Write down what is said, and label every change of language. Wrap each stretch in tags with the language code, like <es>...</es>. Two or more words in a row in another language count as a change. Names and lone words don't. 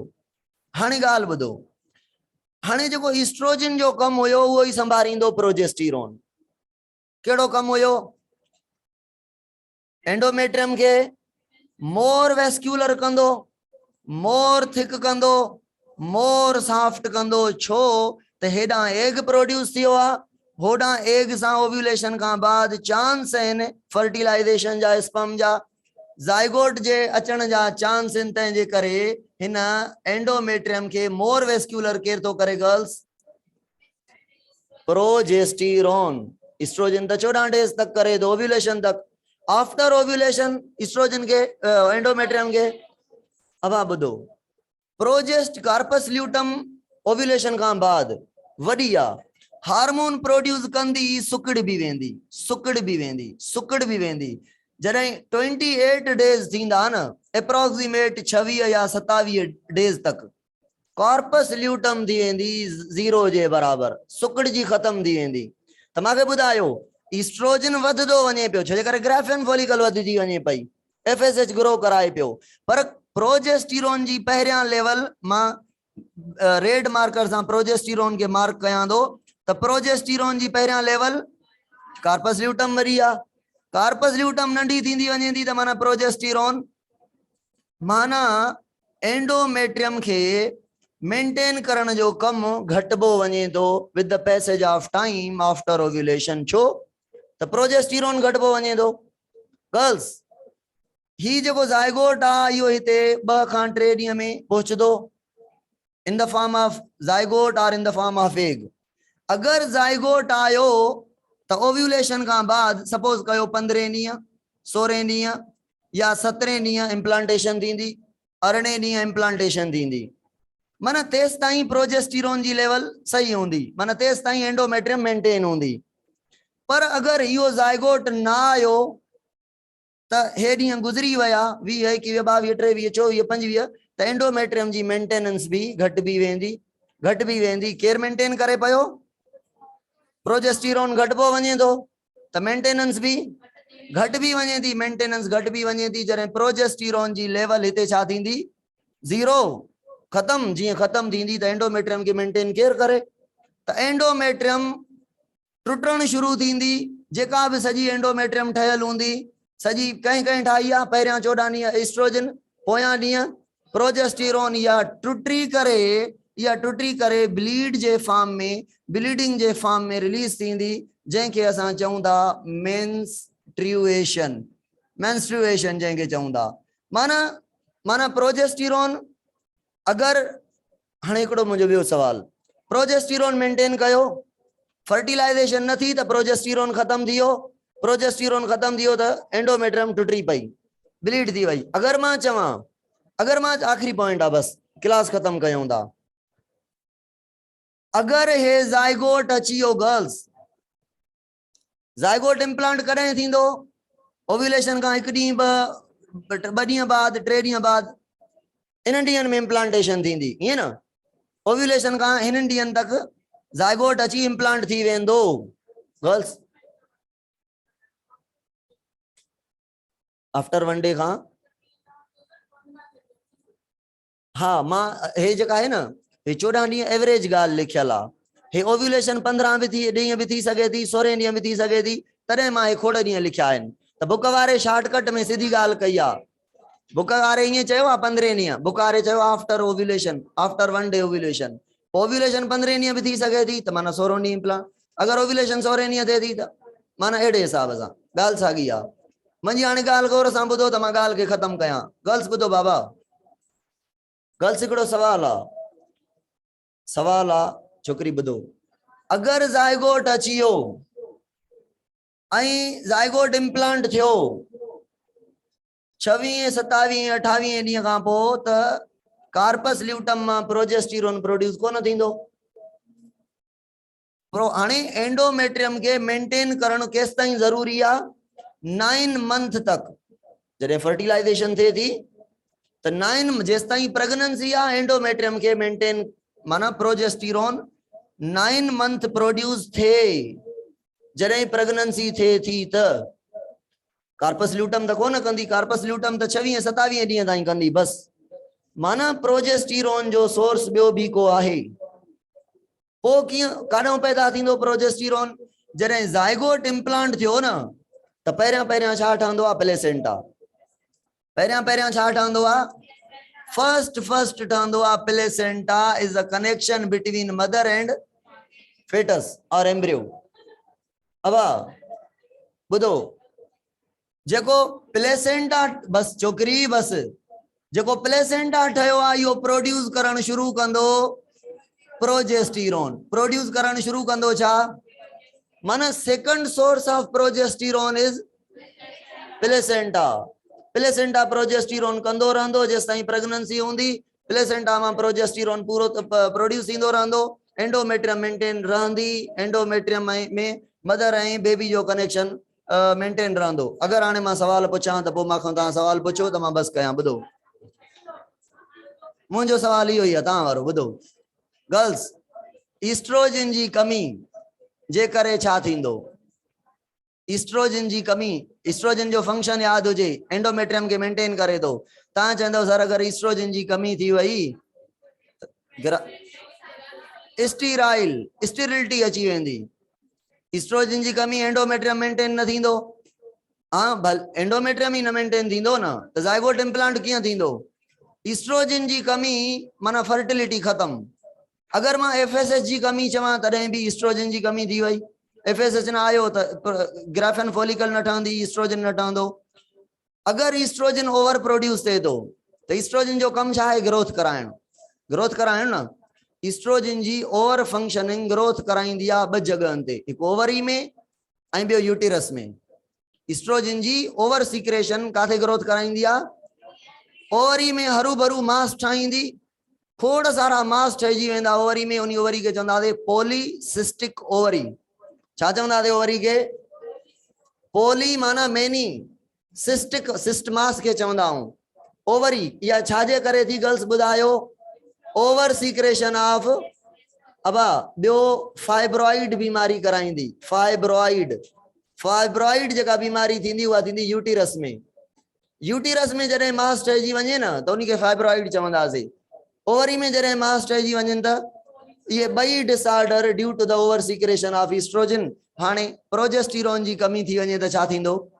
<sd>हाणे ॻाल्हि ॿुधो, हाणे जेको ईस्ट्रोजन जो कम हुयो उहो ई संभालींदो प्रोजेस्टेरोन। केड़ो कम हुयो एंडोमेट्रियम के</sd> <en>more vascular</en> <sd>कंदो</sd> <en>more thick</en> <sd>कंदो</sd> <en>more soft</en> <sd>कंदो छो त हेडा</sd> <en>egg produce</en> <sd>थियो आ होडा एग सा ओव्यूलेशन</sd> <hi>का बाद</hi> <sd>चांस हैं फर्टिलाइजेशन जा स्पर्म जा जाइगोट जे अचण जा चांस इन तंहिंजे करे हिन एंडोमेट्रियम के</sd> <en>more vascular</en> <sd>केर तो करे गर्ल्स प्रोजेस्टेरोन एस्ट्रोजन तो 14 डेज तक करे तो ओव्यूलेशन तक</sd> <en>after ovulation</en> <sd>एस्ट्रोजन के एंडोमेट्रियम के</sd> <hi>अब आप</hi> <sd>बुधो प्रोजेस्ट कार्पस ल्यूटम ओव्यूलेशन</sd> <hi>का बाद</hi> <sd>वडिया हार्मोन प्रोड्यूस कंदी सुकड़ भी वेंदी जॾहिं 28 डेज थींदा न एप्रोक्सीमेट 26 या 27 डेज तक कॉर्पस ल्यूटम थी वेंदी 0 जे बराबर सुकड़ जी खत्म थी वेंदी त मांखे ॿुधायो ईस्ट्रोजन वधदो वञे पियो छो जे करे</sd> <en>Graafian follicle</en> <sd>वधदी वञे पई</sd> <en>FSH grow</en> <sd>कराए पियो पर प्रोजेस्टेरोन जी पहिरियां लेवल मां</sd> <en>red marker</en> <sd>सां प्रोजेस्टेरोन के मार्क कयां थो त प्रोजेस्टेरोन जी पहिरियां लेवल कार्पस ल्यूटम वरी आ कार्पस ल्यूटम नंढी थींदी वञे थी त माना प्रोजेस्टेरोन माना एंडोमेट्रियम के मेंटेन करण जो कम घटबो वञे थो</sd> <en>with the passage of time after ovulation</en> <sd>छो त प्रोजेस्टेरोन घटबो वञे थो गर्ल्स ही जो जाइगोट आ यो हिते 2 खां 3 ॾींहं में पहुचदो</sd> <en>in the form of zygote</en> <sd>और</sd> <en>in the form of egg</en> <sd>अगर जाइगोट आयो तो ओव्यूलेशन</sd> <hi>का बाद</hi> <sd>सपोज कयो 15 ॾींहं 16 ॾींहं या 17 ॾींहं इम्प्लांटेशन थींदी 18 ॾींहं इम्प्लांटेशन थींदी माना तेस ताईं प्रोजेस्टेरोन जी लेवल सही होंदी माना तेस ताईं एंडोमेट्रियम मेंटेन होंदी पर अगर यो जाइगोट ना आयो त हे ॾींहं गुज़री विया 20 21 22 23 24 25 त एंडोमेट्रियम जी मेंटेनेंस भी घट भी वेंदी केर मेंटेन करे पयो प्रोजेस्टेरोन घटबो वञे थो त मेंटेनेंस भी घट भी वञे थी मेंटेनेंस घट भी वञे थी जॾहिं प्रोजेस्टेरोन जी लेवल हिते छा थींदी 0 खत्म जीअं खत्म थींदी त एंडोमेट्रियम के मेंटेन केर करे त एंडोमेट्रियम टुटण शुरू थींदी जेका भी सजी एंडोमेट्रियम ठहियल हूंदी सजी कहीं ठाही आहे पहिरियां 14 ॾींहं एस्ट्रोजन पोयां ॾींहं प्रोजेस्टेरोन या टुटी करे ब्लीड जे फॉर्म में ब्लीडिंग जे फॉर्म में रिलीज थींदी जंहिंखे असां चऊं था मेंस्ट्रुएशन जंहिंखे चऊं था माना प्रोजेस्टेरोन अगर हाणे हिकिड़ो मुंहिंजो ॿियो सवाल प्रोजेस्टेरोन मेंटेन कयो फर्टिलाइजेशन न थी त प्रोजेस्टेरोन खत्म थियो त एंडोमेट्रियम टुटी पई ब्लीड थी वई अगर मां आखिरी पॉइंट आ बस क्लास खत्म कयूं था अगर हे जाइगोट अची वियो गर्ल्स जाइगोट इम्प्लांट कॾहिं थींदो ओव्यूलेशन का 1 ॾींहुं 2 ॾींहं बाद 3 ॾींहं बाद इन ॾींहंनि में इम्प्लांटेशन थींदी ईअं न ओव्यूलेशन का इन ॾींहंनि तक जाइगोट अची इम्प्लांट थी वेंदो गर्ल्स</sd> <en>after 1 day</en> <sd>का हाँ मां हे जेका है ना हे 14 ॾींहं एवरेज ॻाल्हि लिखियल आहे हे ओव्यूलेशन 15 भी ॾींहं भी थी सघे थी 16 ॾींहं भी थी सघे थी तॾहिं मां हे खोड़ ॾींहं लिखिया आहिनि त बुक वारे शॉर्टकट में सीधी ॻाल्हि कई आहे बुक वारे ईअं चयो आहे 15 ॾींहं बुक वारे चयो</sd> <en>after ovulation after 1 day ovulation</en> <sd>15 ॾींहं भी थी सघे थी त माना 16 ॾींहं इम्प्लांट अगर ओव्यूलेशन 16 ॾींहं थिए थी त माना अहिड़े हिसाब सां ॻाल्हि साॻी आहे मुंहिंजी हाणे ॻाल्हि गौर सां ॿुधो त मां ॻाल्हि खे ख़तम कयां गर्ल्स ॿुधो बाबा गर्ल्स हिकिड़ो सवाल आ छोकरी ॿुधो अगर जाइगोट अची वियो ऐं जाइगोट इम्प्लांट थियो 26 27 28 ॾींहं खां पोइ त कार्पस ल्यूटम मां प्रोजेस्टेरोन प्रोड्यूस कोन थींदो हाणे एंडोमेट्रियम के मेंटेन करण केस ताईं जरूरी आहे 9 मंथ तक जॾहिं फर्टिलाइजेशन थिए थी त 9 जेस ताईं प्रेगनेंसी आ एंडोमेट्रियम के मेंटेन माना प्रोजेस्टेरोन 9 मंथ प्रोड्यूस थे जॾहिं प्रेगनेंसी थे थी त कार्पस ल्यूटम त कोन कंदी कार्पस ल्यूटम त 26 27 ॾींहं ताईं कंदी बस माना प्रोजेस्टेरोन जो सोर्स ॿियो भी को आहे पो कीअं काॾों पैदा थींदो प्रोजेस्टेरोन जॾहिं ज़ाइगोट इम्प्लांट थियो न त पहिरियां पहिरियां छा ठहंदो आहे प्लेसेंटा पहिरियां पहिरियां छा ठहंदो आहे फर्स्ट ठहंदो आहे</sd> <en>placenta is a connection between mother and fetus और embryo</en> <sd>अब ॿुधो जेको प्लेसेंटा बस छोकरी बस जेको प्लेसेंटा ठहियो आहे इहो प्रोड्यूस करण शुरू कंदो प्रोजेस्टीरोन प्रोड्यूस करण शुरू कंदो छा माना</sd> <en>second source of progesterone is placenta</en> <sd>प्लेसेंटा प्रोजेस्टीरोन कंदो रहंदो जेसिताईं प्रेगनेंसी हूंदी प्लेसेंटा मां प्रोजेस्टीरोन पूरो प्रोड्यूस थींदो रहंदो एंडोमेट्रियम मेंटेन रहंदी एंडोमेट्रियम में मदर ऐं बेबी जो कनेक्शन मेंटेन रहंदो अगर हाणे मां सवाल पुछां त पोइ मां तव्हां सवाल पुछो त मां बस कयां ॿुधो मुंहिंजो सवाल इहो ई आहे तव्हां वारो ॿुधो गर्ल्स ईस्ट्रोजन जी कमी जे करे छा थींदो ईस्ट्रोजन जी कमी ईस्ट्रोजन जो फंक्शन याद हुजे एंडोमेट्रियम के मेंटेन करे थो तव्हां चवंदव सर अगर ईस्ट्रोजन जी कमी थी वई स्टीरिलिटी अची वेंदी ईस्ट्रोजन जी कमी एंडोमेट्रियम मेंटेन न थींदो हाँ भल एंडोमेट्रियम ही न मेंटेन थींदो न त ज़ाइगोट इम्प्लांट कीअं थींदो ईस्ट्रोजन जी कमी माना फर्टिलिटी खत्म अगर मां एफएसएच जी कमी चवां तॾहिं बि ईस्ट्रोजन जी कमी थी वई एफएसएच न आयो त ग्राफियन फॉलिकल न ठहंदी ईस्ट्रोजन न ठहंदो अगर ईस्ट्रोजन ओवर प्रोड्यूस थिए थो त ईस्ट्रोजन जो कम छा आहे ग्रोथ कराइण न ईस्ट्रोजन जी</sd> <en>over functioning</en> <sd>ग्रोथ कराईंदी आहे ॿ जॻहनि ते हिकु ओवरी में ऐं ॿियो यूटिरस में ईस्ट्रोजन जी</sd> <en>over secretion</en> <sd>काथे ग्रोथ कराईंदी आहे ओवरी में हरू भरू मास ठाहींदी खोड़ सारा मास ठहिजी वेंदा ओवरी में उन ओवरी खे चवंदासीं</sd> <en>polycystic ovary</en> <sd>छा चवंदासीं ओवरी खे पोली माना मेनी सिस्टिक सिस्ट मास के चवंदा आहियूं ओवरी या छाजे करे थी गर्ल्स ॿुधायो</sd> <en>over secretion of</en> <sd>अबा ॿियो फाइब्रॉइड बीमारी कराईंदी फाइब्रॉइड जेका बीमारी थींदी उहा थींदी यूटिरस में जॾहिं मास ठहिजी वञे न त उनखे फाइब्रॉइड चवंदासीं ओवरी में जॾहिं मास ठहिजी वञनि त ये ॿई डिसऑर्डर</sd> <en>due to the over secretion of estrogen</en> <sd>हाणे प्रोजेस्टीरोन जी कमी थी वञे त छा थींदो</sd>